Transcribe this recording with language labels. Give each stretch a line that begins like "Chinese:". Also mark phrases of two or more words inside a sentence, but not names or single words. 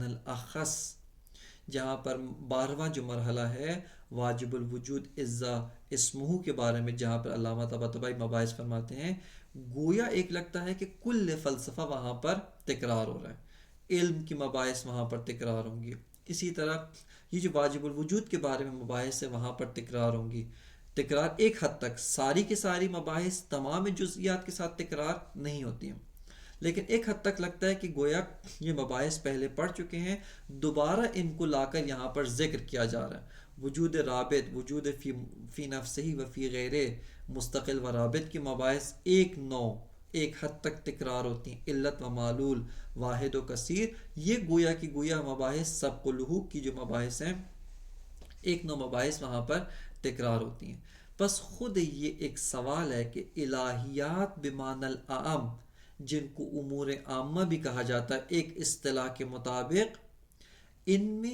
Urdu: الاخص، جہاں پر 12واں جو مرحلہ ہے واجب الوجود اذا اسمہ کے بارے میں جہاں پر علامہ طباطبائی مباحث فرماتے ہیں، گویا ایک لگتا ہے کہ کل فلسفہ وہاں پر تکرار ہو رہا ہے، علم کی مباحث وہاں پر تکرار ہوں گی، اسی طرح یہ جو واجب الوجود کے بارے میں مباحث ہے وہاں پر تکرار ہوں گی۔ تکرار ایک حد تک ساری کی ساری مباحث تمام جزئیات کے ساتھ تکرار نہیں ہوتی ہیں، لیکن ایک حد تک لگتا ہے کہ گویا یہ مباحث پہلے پڑھ چکے ہیں، دوبارہ ان کو لا کر یہاں پر ذکر کیا جا رہا ہے۔ وجود رابط،
Arabic: وجود فی نفسہ و فی غیرہ،
Urdu: مستقل و رابط کی مباحث ایک حد تک تکرار ہوتی ہیں، علت و معلول، واحد و کثیر، یہ گویا کی گویا مباحث سبق و لحوق کی جو مباحث ہیں، ایک نو مباحث وہاں پر تکرار ہوتی ہیں۔ بس خود یہ ایک سوال ہے کہ
Arabic: الہیات بمعنی العام،
Urdu: جن کو امور عامہ بھی کہا جاتا ہے ایک اصطلاح کے مطابق، ان میں